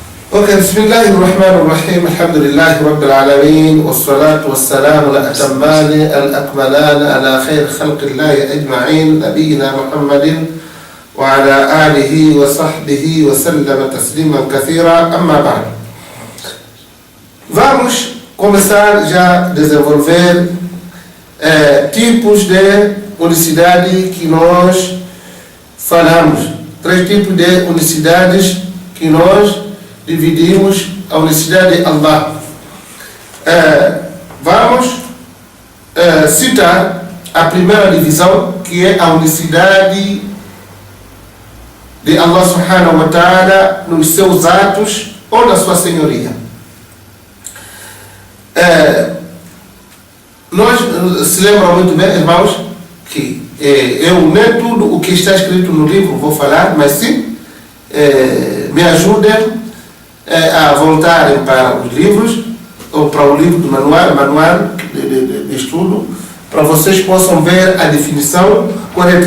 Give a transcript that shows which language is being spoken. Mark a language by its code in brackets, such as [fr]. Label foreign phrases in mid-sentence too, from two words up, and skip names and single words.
[ar] اوكي، بسم الله الرحمن الرحيم. الحمد لله رب العالمين، والصلاة والسلام الأتمان الأكملان على خير خلق الله أجمعين، نبينا محمد وعلى آله وصحبه وسلم تسليما كثيرا. أما بعد, [pt] vamos começar já a desenvolver tipos de unicidade que nós falamos. 3 tipos de unicidades que nós dividimos a unicidade de Allah. Vamos citar a primeira divisão, que é a unicidade de Allah [ar] سبحانه وتعالى [pt] nos seus atos ou na sua senhoria. Nós se lembram muito bem, irmãos, que eu nem tudo o que está escrito no livro vou falar, mas sim me ajudem a voltarem para os livros, ou para o livro do manual de estudo, para vocês possam ver a definição correta.